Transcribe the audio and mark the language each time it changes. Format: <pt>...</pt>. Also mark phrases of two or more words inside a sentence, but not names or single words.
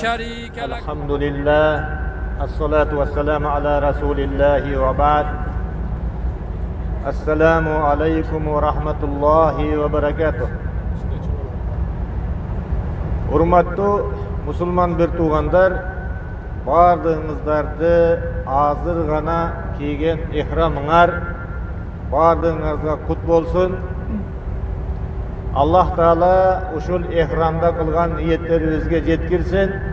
<ar>شريك لك. الحمد لله الصلاة والسلام على رسول الله وبعد. السلام عليكم ورحمة الله وبركاته.</ar> <ky>Урматтуу мусулман бир туугандар, бардыгыңыздарды азыр гана кийген ихрамыңар бардыгыңарга кут болсун. Аллах Таала ушул ихрамда кылган ниеттерибизге жеткирсин.</ky>